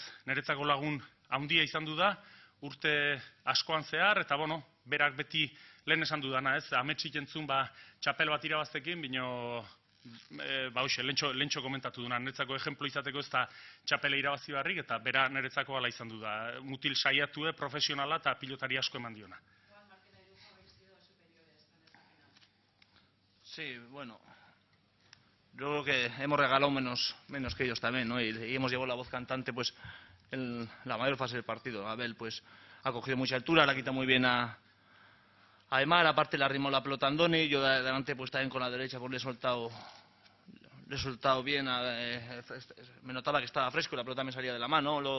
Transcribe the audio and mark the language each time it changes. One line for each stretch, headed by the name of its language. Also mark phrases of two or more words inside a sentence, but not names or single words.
Basque: Niretzako lagun handia izan du da, urte askoan zehar, eta berak beti lehen esan dudana, ez? Ametsik entzun txapel bat irabaztekin, bino lentxo komentatu duna, niretzako ejemplo izateko ez da txapela irabazi barrik, eta bera niretzako ala izan du da. Mutil saiatue, profesionala eta pilotari asko eman diona.
Spanish: Sí, bueno, creo que hemos regalado menos que ellos también, ¿no? Y hemos llevado la voz cantante pues en la mayor fase del partido. Abel pues ha cogido mucha altura, la quita muy bien a Aimar, aparte le arrimó la pelota a Andoni, yo de adelante pues también con la derecha pues le he soltado bien, me notaba que estaba fresco y la pelota me salía de la mano.